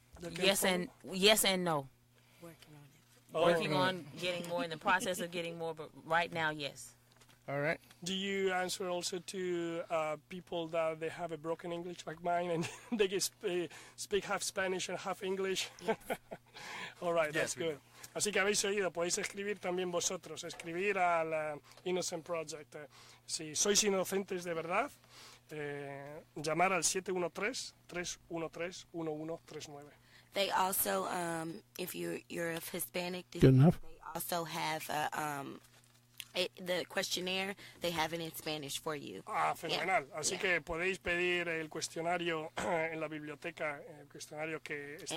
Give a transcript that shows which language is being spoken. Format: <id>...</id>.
<en>yes and no. Working on getting more, in the process of getting more, but right now, yes. All right. Do you answer also to people that they have a broken English like mine, and they can speak half Spanish and half English? Yes. All right, that's good.</en> <es>Así que habéis oído, podéis escribir también vosotros, escribir al Innocence Project. Si sois inocentes de verdad, llamar al 713-313-1139.</es> <en>They also, if you're of Hispanic good enough. They also have The questionnaire, they have it in Spanish for you.</en> <es>Ah, fenomenal. Así que podéis pedir el cuestionario en la biblioteca, el cuestionario que está</es>